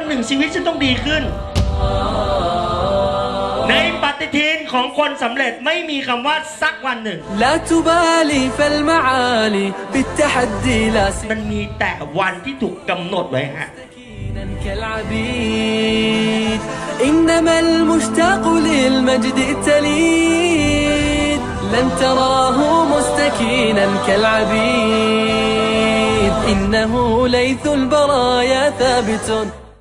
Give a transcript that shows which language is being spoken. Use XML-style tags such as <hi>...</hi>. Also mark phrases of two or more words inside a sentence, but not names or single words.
<th>ชีวิตฉันต้องดีขึ้นในปฏิทินของคนสำเร็จไม่มีคำว่าสักวันหนึ่ง</th> <ar>لا تبالي فالمعالي بالتحدي لا</ar> <th>มันมีแต่วันที่ถูกกำหนดไว้ฮะ</th> <ar>سكينا كالعبيد إنما المشتاق للمجد التليد لن تراه مستكينا كالعبيد إنه ليث البرايا ثابت</ar>